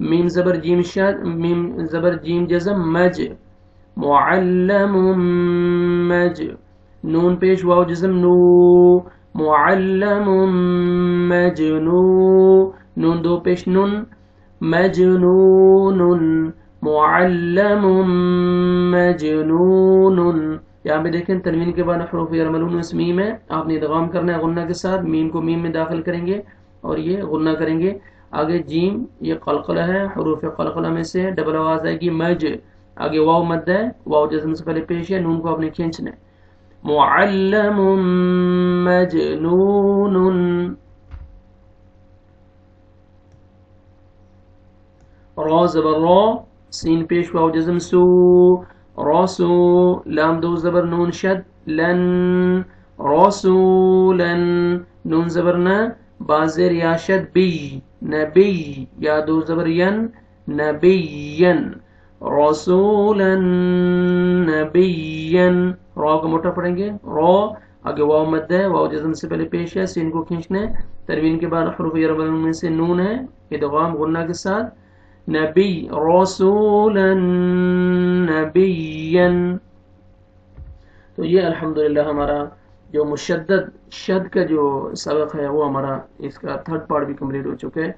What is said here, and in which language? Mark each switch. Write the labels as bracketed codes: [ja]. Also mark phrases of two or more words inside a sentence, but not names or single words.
[ur] میم زبر جیم شد، میم زبر جیم جزم مج، [ar] معلم مج، [ur] نون پیش واو جزم نو، [ar] معلم مجنو، [ur] نون دو پیش نون، [ar] مجنون، معلم مجنون. [ur] یہاں پہ دیکھیں تنوین کے بعد حروف یرملون اس میم ہے، آپ نے ادغام کرنا ہے غنہ کے ساتھ، میم کو میم میں داخل کریں گے اور یہ غنہ کریں گے. آگے جیم یہ قلقلہ ہے، حروف قلقلہ میں سے ڈبل آواز آئے گی مج، آگے واو مد ہے، واو جزم سے پہلے پیش ہے، نون کو آپ نے کھینچنا ہے. [ar] معلم مجنون. [ur] را زبر را، سین پیش واو جزم سو، راسو، لام دو زبر نون شد لن، رسولا، نون زبر نا، بازر یا شد بی، نبی، یا دو زبر ین، نبیا، [ar] رسولا نبیا. [ur] را کا موٹا پڑھیں گے، را، آگے واو مد ہے، واو جزم سے پہلے پیش ہے، سین کو کھینچنا ہے، تنوین کے بعد حروف یرملون میں سے نون ہے، ادغام غنہ کے ساتھ، نبی، [ar] رسولا نبیا. [ur] تو یہ الحمدللہ ہمارا جو مشدد شد کا جو سبق ہے وہ ہمارا اس کا [en] third part [ur] بھی کمپلیٹ ہو چکا ہے.